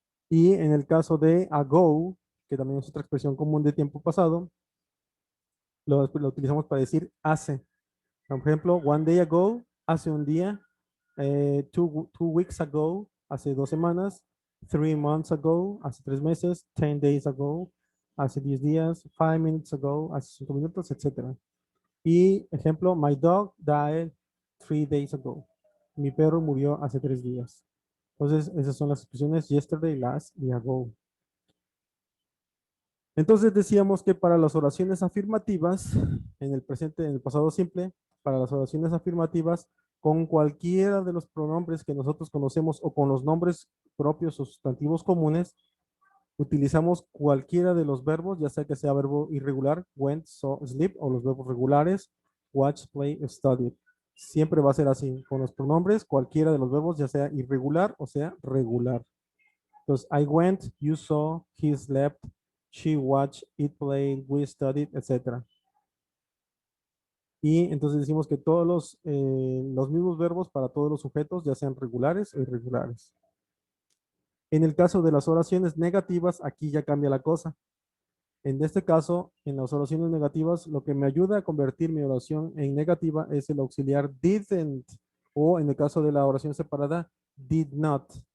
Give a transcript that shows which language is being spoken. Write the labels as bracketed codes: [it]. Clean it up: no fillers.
[es] Y en el caso de ago, que también es otra expresión común de tiempo pasado, lo utilizamos para decir hace. Por ejemplo, [en] one day ago, [es] hace un día. [en] Two weeks ago, [es] hace 2 semanas. [en] 3 months ago, [es] hace 3 meses. [en] 10 days ago, [es] hace 10 días. [en] 5 minutes ago, [es] hace 5 minutos, etc. Y ejemplo, [en] my dog died 3 days ago. [es] Mi perro murió hace 3 días. Entonces, esas son las expresiones yesterday, last y ago. Entonces decíamos que para las oraciones afirmativas, en el presente, en el pasado simple, para las oraciones afirmativas, con cualquiera de los pronombres que nosotros conocemos o con los nombres propios o sustantivos comunes, utilizamos cualquiera de los verbos, ya sea que sea verbo irregular, went, saw, sleep, o los verbos regulares, watch, play, studied. Siempre va a ser así, con los pronombres, cualquiera de los verbos, ya sea irregular o sea regular. Entonces, [en] I went, you saw, he slept, she watched, it played, we studied, etc. [es] Y entonces decimos que todos los mismos verbos para todos los sujetos, ya sean regulares o irregulares. En el caso de las oraciones negativas, aquí ya cambia la cosa. En este caso, en las oraciones negativas, lo que me ayuda a convertir mi oración en negativa es el auxiliar didn't, o en el caso de la oración separada, did not.